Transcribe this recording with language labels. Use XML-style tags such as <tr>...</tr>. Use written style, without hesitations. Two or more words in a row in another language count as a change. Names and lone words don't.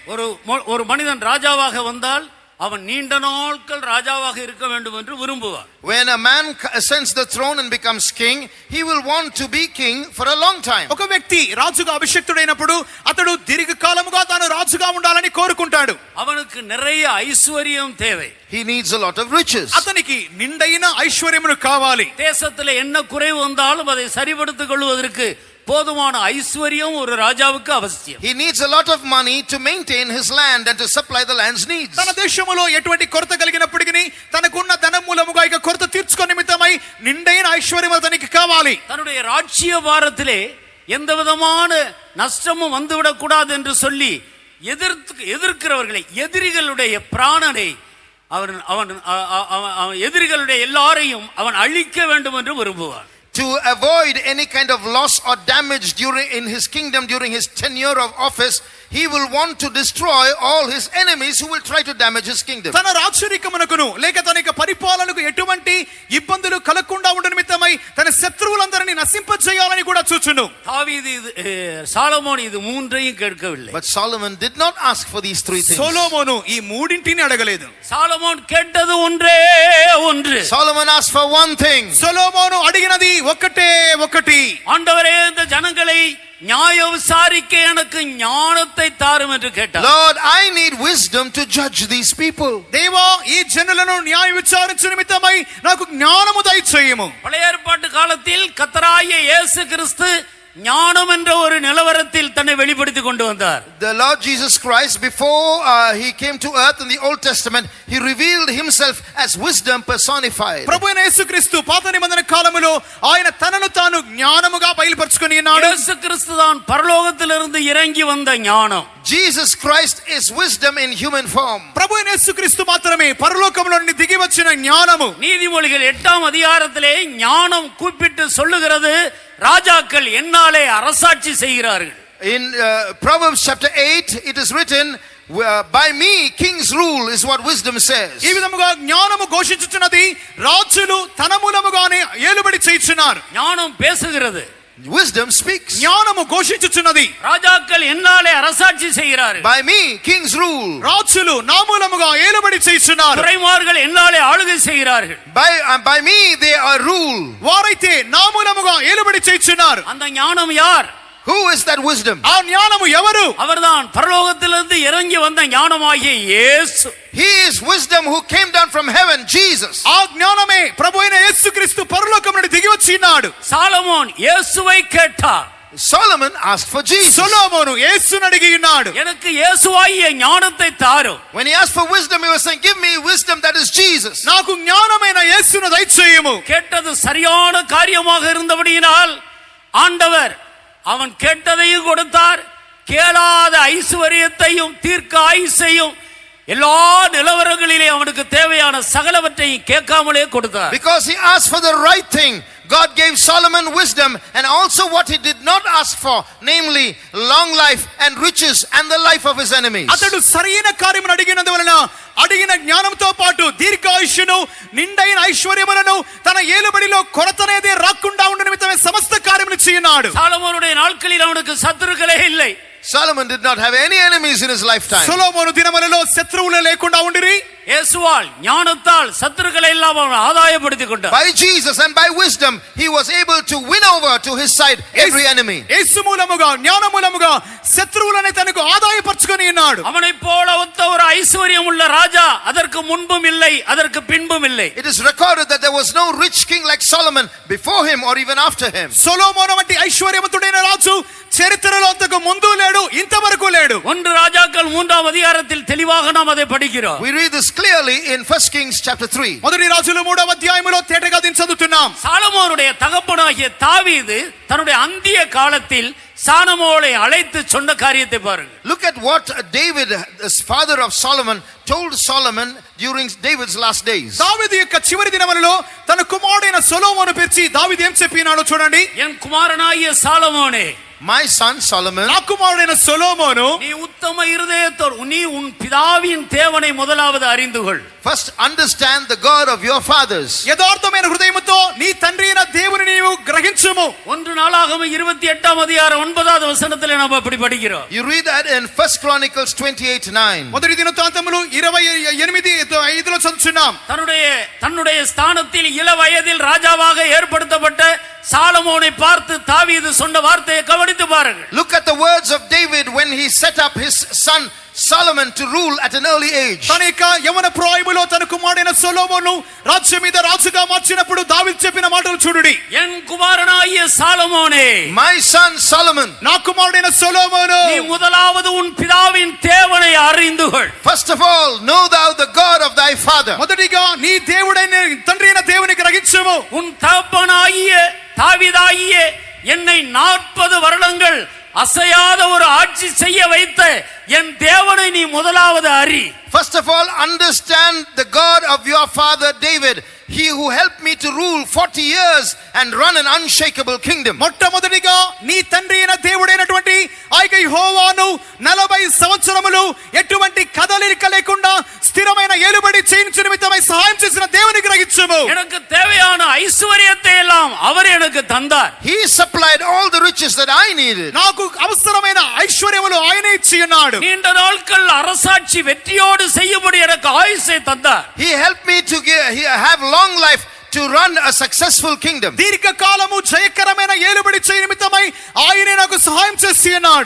<ta>ஒரு மனிதன் ராஜாவாக வந்தால் அவன் நீண்ட நாட்கள் ராஜாவாக இருக்க வேண்டும் என்று விரும்புவார்.</ta> <en>When a man ascends the throne and becomes king, he will want to be king for a long time.</en> <te>ఒక వ్యక్తి రాజుగా అభిషిక్తుడైనప్పుడు అతడు దీర్ఘకాలముగా తాను రాజుగా ఉండాలని కోరుకుంటాడు.</te> <ta>அவனுக்கு நிறைய ஐஸ்வர்யம் தேவை.</ta> <en>He needs a lot of riches.</en> <te>అతనికి నిండైన ఐశ్వర్యమును కావాలి.</te> <ta>தேசத்தில் என்ன குறைவு வந்தாலும் அதை சரிபடுத்திக் கொள்வதற்கு போதுமான ஐஸ்வர்யம் ஒரு ராஜாவுக்கு அவசியம்.</ta> <en>He needs a lot of money to maintain his land and to supply the land's needs.</en> <te>తన దేశములో ఎటువంటి కొరత కలిగినప్పటికీ తనకున్న ధనం మూలముగా ఇక కొరత తీర్చుకునే నిమిత్తమై నిండైన ఐశ్వర్యం అతనికి కావాలి.</te> <ta>தன்னுடைய ராஜ்ய பாரத்திலே எந்த விதமான நஷ்டமும் வந்துவிடக் கூடாது என்று சொல்லி எதிர்க்கிறவர்களை, எதிரிகளுடைய பிராணனை அவன் எதிரிகளுடைய எல்லாரையும் அவன் அழிக்க வேண்டும் என்று விரும்புவான்.</ta> <en>To avoid any kind of loss or damage in his kingdom during his tenure of office, he will want to destroy all his enemies who will try to damage his kingdom.</en> <te>తన రాచరికమునకును లేక తన యొక్క పరిపాలనకు ఎటువంటి ఇబ్బందులు కలగకుండా ఉండ నిమిత్తమై తన శత్రువులందరినీ నశింపజేయాలని కూడా చూచును.</te> <ta>దావీదు సాలొమోన్ ఇది మూன்றையும் கேட்கவில்லை.</ta> <en>But Solomon did not ask for these three things.</en> <te>సొలొమోను ఈ మూడింటిని అడగలేదు.</te> <ta>సాలొమోన్ கேட்டது ஒன்றே ஒன்று.</ta> <en>Solomon asked for one thing.</en> <te>సొలొమోను అడిగినది ఒక్కటే ఒక్కటి.</te> <ta>ஆண்டவரே, இந்த ஜனங்களை நியாய விசாரிக்க எனக்கு ஞானத்தை தாரும் என்று கேட்டார்.</ta> <en>Lord, I need wisdom to judge these people.</en> <te>దేవా, ఈ జనులను న్యాయ విచారించు నిమిత్తమై నాకు జ్ఞానము దయచేయము.</te> <ta>பழைய ஏற்பாட்டு காலத்தில் கர்த்தராகிய இயேசு கிறிஸ்து ஞானம் என்ற ஒரு நிலவரத்தில் தன்னை வெளிப்படுத்தி கொண்டு வந்தார்.</ta> <en>The Lord Jesus Christ, before he came to earth in the Old Testament, he revealed himself as wisdom personified.</en> <te>ప్రభువైన యేసుక్రీస్తు పాత నిబంధన కాలములో ఆయన తనను తాను జ్ఞానముగా బయలుపరుచుకొని ఉన్నాడు.</te> <ta>இயேசு கிறிஸ்து தான் பரலோகத்திலிருந்து இறங்கி வந்த ஞானம்.</ta> <en>Jesus Christ is wisdom in human form.</en> <te>ప్రభువైన యేసుక్రీస్తు మాత్రమే పరలోకములో నుండి దిగి వచ్చిన జ్ఞానము.</te> <ta>நீதிமொழிகள் 8ஆம் அதிகாரத்திலே ஞானம் கூப்பிட்டு சொல்லுகிறது, ராஜாக்கள் என்னாலே அரசாட்சி செய்கிறார்கள்.</ta> <en>In Proverbs chapter 8 it is written, by me kings rule, is what wisdom says.</en> <te>ఈ విధముగా జ్ఞానము ఘోషించుచున్నది, రాజులు తన మూలముగానే ఏలుబడి చేయుచున్నారు.</te> <ta>ஞானம் பேசுகிறது.</ta> <en>Wisdom speaks.</en> <te>జ్ఞానము ఘోషించుచున్నది,</te> <ta>ராஜாக்கள் என்னாலே அரசாட்சி செய்கிறார்கள்.</ta> <en>By me kings rule.</en> <te>రాజులు నా మూలముగా ఏలుబడి చేయుచున్నారు.</te> <ta>துரைமார்கள் என்னாலே ஆளுகை செய்கிறார்கள்.</ta> <en>By me they are rule.</en> <te>వారైతే నా మూలముగా ఏలుబడి చేయుచున్నారు.</te> <ta>அந்த ஞானம் யார்?</ta> <en>Who is that wisdom?</en> <te>ఆ జ్ఞానము ఎవరు?</te> <ta>அவர்தான் பரலோகத்திலிருந்து இறங்கி வந்த ஞானமாகிய இயேசு.</ta> <en>He is wisdom who came down from heaven, Jesus.</en> <te>ఆ జ్ఞానమే ప్రభువైన యేసుక్రీస్తు పరలోకం నుండి దిగి వచ్చినాడు.</te> <ta>சாலமோன் இயேசுவை கேட்டார்.</ta> <en>Solomon asked for Jesus.</en> <te>సొలొమోను యేసును అడిగి ఉన్నాడు.</te> <ta>எனக்கு இயேசுவாகிய ஞானத்தை தாரும்.</ta> <en>When he asked for wisdom, he was saying, give me wisdom that is Jesus.</en> <te>నాకు జ్ఞానమైన యేసును దయచేయము.</te> <ta>கேட்டது சரியான காரியமாக இருந்தபடியினால் ஆண்டவர் அவன் கேட்டதையும் கொடுத்தார், கேளாத ஐஸ்வர்யத்தையும் தீர்க்க ஆயுசையும் எல்லா நிலவரங்களிலே அவனுக்கு தேவையான சகலவற்றையும் கேட்காமலே கொடுத்தார்.</ta> <en>Because he asked for the right thing, God gave Solomon wisdom and also what he did not ask for, namely long life and riches and the life of his enemies.</en> <te>అతడు సరైన కార్యమును అడిగినందువలన అడిగిన జ్ఞానంతో పాటు దీర్ఘాయుష్యును నిండైన ఐశ్వర్యములను తన ఏలుబడిలో కొరతనేదే రాకుండా ఉండు నిమిత్తమే సమస్త కార్యములు చేయనాడు.</te> <ta>சாலமோனுடைய நாட்களில் அவனுக்கு சத்துருக்களே இல்லை.</ta> <en>Solomon did not have any enemies in his lifetime.</en> <te>సొలొమోను దినములలో శత్రువులు లేకుండా ఉండిరి.</te> <ta>இயேசுவால் ஞானத்தால் சத்துருக்களை எல்லாம் அவன் ஆதாயப்படுத்திக் கொண்டார்.</ta> <en>By Jesus and by wisdom he was able to win over to his side every enemy.</en> <te>యేసు మూలముగా జ్ఞాన మూలముగా శత్రువులను తనకు ఆదాయపరచుకొని ఉన్నాడు.</te> <ta>அவனைப் போல ஒத்த ஒரு ஐஸ்வர்யம் உள்ள ராஜா அதற்கு முன்பும் இல்லை, அதற்கு பின்பும் இல்லை.</ta> <en>It is recorded that there was no rich king like Solomon before him or even after him.</en> <te>సొలొమోను వంటి ఐశ్వర్యవంతుడైన రాజు చరిత్రలో అంతకు ముందు లేడు, ఇంతవరకు లేడు.</te> <ta>1 ராஜாக்கள் 3ஆம் அதிகாரத்தில் தெளிவாக நாம் அதை படிக்கிறோம்.</ta> <en>We read this clearly in 1 Kings chapter 3.</en> <te>మొదటి రాజుల 3వ అధ్యాయములో తేటగా దీన్ని చదువుతున్నాం.</te> <ta>சாலமோனுடைய தகப்பனாகிய தாவீது தன்னுடைய அந்திய காலத்தில் சாலமோனை அழைத்து சொன்ன காரியத்தை பாருங்கள்.</ta> <en>Look at what David, the father of Solomon, told Solomon during David's last days.</en> <te>దావీదు యొక్క చివరి దినములలో తన కుమారుడైన సొలొమోను పిలిచి దావీదు ఏం చెప్పినాడో చూడండి.</te> <ta>என் குமாரனாகிய சாலமோனே,</ta> <en>My son Solomon,</en> <te>నా కుమారుడైన సొలొమోను,</te> <ta>நீ உத்தம இருதயத்தோடு நீ உன் பிதாவின் தேவனை முதலாவது அறிந்து கொள்.</ta> <en>first understand the God of your fathers.</en> <te>యథార్థమైన హృదయముతో నీ తండ్రి అయిన దేవుని నీవు గ్రహించుము.</te> <ta>1 நாளாகமம் 28ஆம் அதிகாரம் 9வது வசனத்திலே நாம் அப்படி படிக்கிறோம்.</ta> <en>You read that in 1 Chronicles 28:9.</en> <te>మొదటి దినవృత్తాంతములు 28:5లో చదువుచున్నాం.</te> <ta>தன்னுடைய ஸ்தானத்தில் இள வயதில் ராஜாவாக ஏற்படுத்தப்பட்ட சாலமோனை பார்த்து தாவீது சொன்ன வார்த்தையை கவனித்து பாருங்கள்.</ta> <en>Look at the words of David when he set up his son Solomon to rule at an early age.</en> <te>తన యొక్క యవన ప్రాయములో తన కుమారుడైన సొలొమోను రాజ్యం మీద రాజుగా మార్చినప్పుడు దావీదు చెప్పిన మాటలు చూడండి.</te> <ta>என் குமாரனாகிய சாலமோனே,</ta> <en>My son Solomon,</en> <te>నా కుమారుడైన సొలొమోను,</te> <ta>நீ முதலாவது உன் பிதாவின் தேவனை அறிந்து கொள்.</ta> <en>first of all know thou the God of thy father.</en> <te>మొదటిగా నీ దేవుడైన తండ్రి అయిన దేవుని గ్రహించుము.</te> <ta>உன் தகப்பனாகிய தாவீதாகிய என்னை 40 வருடங்கள் அசையாத ஒரு ஆட்சி செய்ய வைத்த என் தேவனை நீ முதலாவது அறி.</ta> <en>First of all, understand the God of your father David, he who helped me to rule 40 years and run an unshakable kingdom.</en> <te>మొట్టమొదటిగా నీ తండ్రి అయిన దేవుడైనటువంటి ఆయక యెహోవాను 40 సంవత్సరములు ఎటువంటి కదలిక లేకుండా స్థిరమైన ఏలుబడి చేయించు నిమిత్తమై సహాయం చేసిన దేవుని గ్రహించుము.</te> <ta>எனக்கு தேவையான ஐஸ்வரியத்தை எல்லாம் அவர் எனக்கு தந்தார்.</ta> <en>He supplied all the riches that I needed.</en> <te>నాకు అవసరమైన ఐశ్వర్యములు ఆయనే ఇచ్చి ఉన్నాడు.</te> <ta>நீண்ட நாட்கள் அரசாட்சி வெற்றியோடு செய்யும்படி எனக்கு ஆயுசை தந்தார்.</ta> <en>He helped me to have long life to run a successful kingdom.</en> <te>దీర్ఘకాలము జయకరమైన ఏలుబడి చేయ నిమిత్తమై ఆయనే నాకు సహాయం చేసి ఉన్నాడు.</te>